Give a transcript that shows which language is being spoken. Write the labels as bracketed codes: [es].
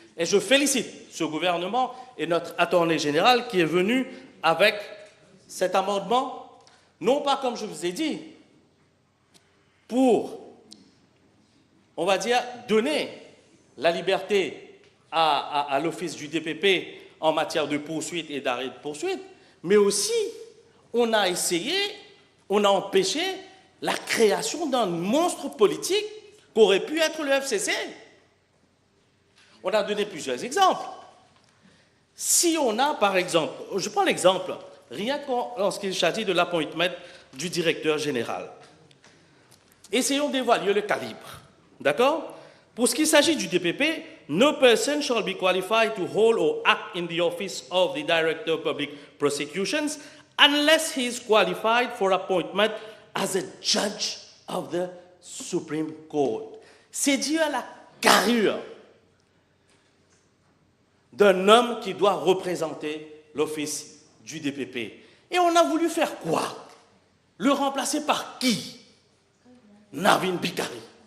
[fr] Et je félicite ce gouvernement et notre attorney général qui est venu avec cet amendement, non pas comme je vous ai dit, pour, on va dire, donner la liberté à l'office du DPP en matière de poursuite et d'arrêt de poursuite, mais aussi, on a essayé, on a empêché la création d'un monstre politique qu'aurait pu être le FCC. On a donné plusieurs exemples. Si on a, par exemple, je prends l'exemple, rien qu'en ce qui s'agit de l'appointment du directeur général. Essayons d'évaluer le calibre. D'accord? Pour ce qui s'agit du DPP, [en] no person shall be qualified to hold or act in the office of the Director of Public Prosecutions unless he is qualified for appointment as a judge of the Supreme Court. [fr] C'est dû à la carrure d'un homme qui doit représenter l'office du DPP. Et on a voulu faire quoi? Le remplacer par qui? Navin Bikari.